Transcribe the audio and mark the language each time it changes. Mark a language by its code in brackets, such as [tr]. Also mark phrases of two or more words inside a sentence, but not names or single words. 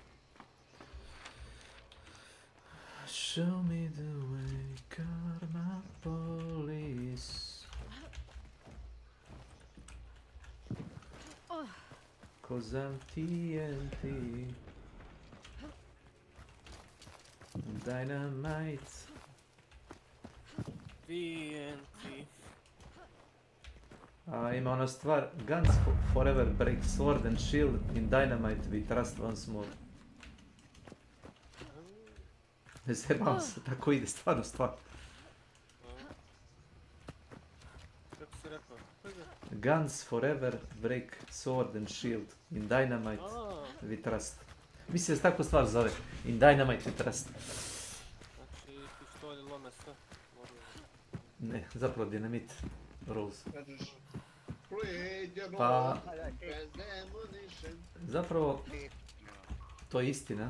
[en] Show me the way, karma police. Cause I'm TNT. Dynamite. TNT. [sr] Ima ona stvar, [en] guns forever break sword and shield, in dynamite we trust once more. [sr] Ne zebam se, tako ide stvarno stvar. Kako si rekao? [en] Guns forever break sword and shield, in dynamite we trust. [sr] Mislim da se tako stvar zove, [en] in dynamite we trust. [sr] Znači pištolji lome sve. Ne, zapravo dinamit, Rose. Pa... Pa, zapravo, to je istina.